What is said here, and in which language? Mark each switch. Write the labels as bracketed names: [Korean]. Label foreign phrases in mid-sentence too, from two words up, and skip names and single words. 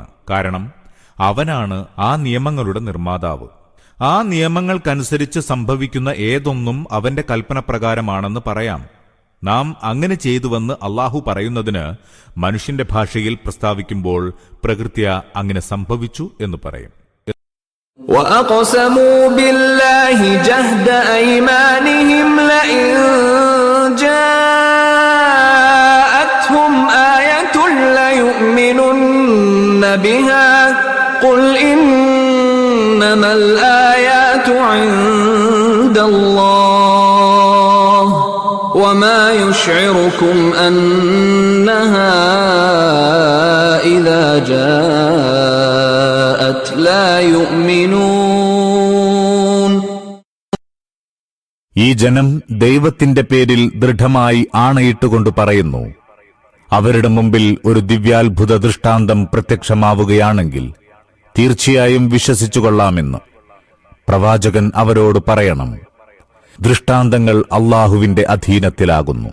[Malayalam] കാരണം അവനാണ് ആ നിയമങ്ങളുടെ നിർമ്മാതാവ്. ആ നിയമങ്ങൾക്കനുസരിച്ച് സംഭവിക്കുന്ന ഏതൊന്നും അവന്റെ കൽപ്പനപ്രകാരമാണെന്ന് പറയാം. നാം അങ്ങനെ ചെയ്തുവെന്ന് അല്ലാഹു പറയുന്നതിന് മനുഷ്യന്റെ ഭാഷയിൽ പ്രസ്താവിക്കുമ്പോൾ പ്രകൃത്യ അങ്ങനെ സംഭവിച്ചു എന്ന് പറയും. [Arabic] وَأَقْسَمُوا بِاللَّهِ جَهْدَ أَيْمَانِهِمْ لَئِن جَاءَتْهُمْ آيَةٌ لَّيُؤْمِنُنَّ بِهَا قُلْ إِنَّمَا الْآيَاتُ عِندَ اللَّهِ وَمَا يُشْعِرُكُمْ أَنَّهَا إِذَا جَاءَتْ لَا يُؤْمِنُونَ. [Malayalam] ഈ ജനം ദൈവത്തിന്റെ പേരിൽ ദൃഢമായി ആണയിട്ടുകൊണ്ട് പറയുന്നു, അവരുടെ മുമ്പിൽ ഒരു ദിവ്യാത്ഭുത ദൃഷ്ടാന്തം പ്രത്യക്ഷമാവുകയാണെങ്കിൽ തീർച്ചയായും വിശ്വസിച്ചുകൊള്ളാമെന്ന്. പ്രവാചകൻ അവരോട് പറയണം, ദൃഷ്ടാന്തങ്ങൾ അല്ലാഹുവിന്റെ അധീനത്തിലാകുന്നു.